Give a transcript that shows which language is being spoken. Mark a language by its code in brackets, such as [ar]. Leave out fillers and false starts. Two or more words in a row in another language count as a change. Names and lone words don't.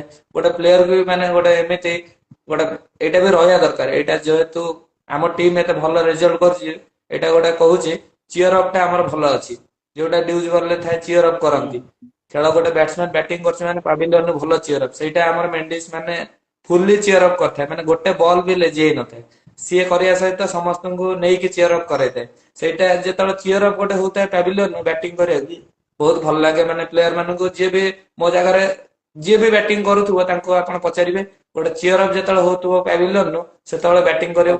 [or] ଗୋଟେ ପ୍ଲେୟରକୁ ବି ମାନେ ଗୋଟେ ଏମିତି ଗୋଟେ ଏଇଟା ବି ରହିବା ଦରକାର। ଏଇଟା ଯେହେତୁ ଆମ ଟିମ ଏତେ ଭଲ ରେଜଲ୍ଟ କରିଛି, ଏଇଟା ଗୋଟେ କହୁଛି [en] cheer up [or] ଟା ଆମର ଭଲ ଅଛି। ଯୋଉଟା ଡ୍ୟୁଜ ବଲରେ ଥାଏ [en] cheer up [or] କରନ୍ତି। ଖେଳ ଗୋଟେ ବ୍ୟାଟ୍ସମ୍ୟାନ ବ୍ୟାଟିଂ କରୁଛି ମାନେ ପାଭିଲିୟନ ଭଲ [en] cheer up, [or] ସେଇଟା ଆମର ମେଣ୍ଡିସ ମାନେ [en] fully cheer up [or] करଥାଏ ମାନେ ଗୋଟେ ବଲ୍ ବି ଲେଜି ହେଇ ନଥାଏ ସିଏ କରିବା ସହିତ ସମସ୍ତଙ୍କୁ ନେଇକି [en] cheer up [or] କରାଇଥାଏ ସେଇଟା ଯେତେବେଳେ [en] cheer up [or] ଗୋଟେ ହଉଥାଏ ପ୍ୟାଭିଲିୟନ ବ୍ୟାଟିଂ କରିବାକୁ ବହୁତ ଭଲ ଲାଗେ ମାନେ ପ୍ଲେୟାର ମାନଙ୍କୁ ଯିଏ ବି ମୋ ଜାଗାରେ ଯିଏ ବି ବ୍ୟାଟିଂ କରୁଥିବ ତାଙ୍କୁ ଆପଣ ପଚାରିବେ ଗୋଟେ [en] cheer up [or] ଯେତେବେଳେ ହଉଥିବ ପ୍ୟାଭିଲିୟନ ସେତେବେଳେ ବ୍ୟାଟିଂ କରିବାକୁ